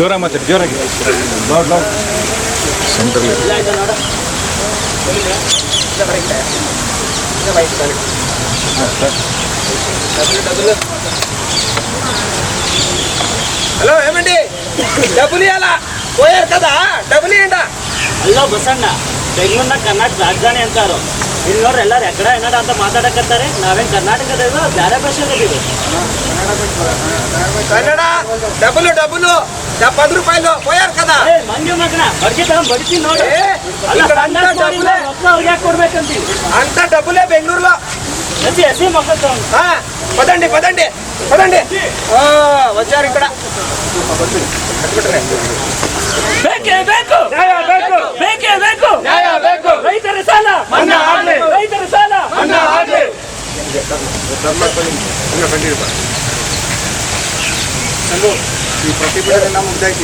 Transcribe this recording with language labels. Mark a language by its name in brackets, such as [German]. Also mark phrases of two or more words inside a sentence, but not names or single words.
[Kannada] ಜೋರಾಗಿ [Telugu] హలో ఏమండి డబ్బులు ఇవ్వాలా పోయారు కదా డబ్బులు ఇవ్వండి. [Kannada] ಅಲ್ಲೋ ಬಸಣ್ಣ ಬೆಂಗಳೂರಿನ ಕರ್ನಾಟಕ ರಾಜಧಾನಿ ಅಂತಾರು ಇಲ್ಲಿ ನೋಡ್ರಿ ಎಲ್ಲಾರು ಎಕಡ ಏನಾರ ಅಂತ ಮಾತಾಡಕತ್ತಾರೆ. ನಾವೇನ್ ಕರ್ನಾಟಕದಾಗ ಬೇರೆ ಭಾಷೆದಾಗಿವಿ. [Telugu] కన్నడ డబ్బులు 10 రూపాయలు పోయారు కదా. [Kannada] ಏ ಮಂಜು ಮಗನ ಅಡ್ಗೆ ತಗೊಂಡ್ ಬಡಿತೀನಿ ನೋಡಿ. ಏ, [Telugu] ఇక్కడ అంతా డబ్బులే. [Kannada] ಅವ್ರಿಗೆ ಯಾಕೆ ಕೊಡ್ಬೇಕಂತೀವಿ? [Telugu] అంత డబ్బులే బెంగళూరులో. [Kannada] ಎಸಿ ಮಕ್ಕಳು ತಗೊಂಡು [Telugu] పదండి వచ్చారు ఇక్కడ. [Kannada] ಬೇಕೇ ಬೇಕು ಬೇಕೇ ಬೇಕು ರೈತರ ಸಾಲ ಮನ್ನಾ ಆಗ್ಲಿ. ರೈತರ ಸಾಲ ಮನ್ನಾ ಆಗ್ಲಿ. ಈ ಪ್ರತಿಭಟನೆ ಮುಗ್ದೈತಿ.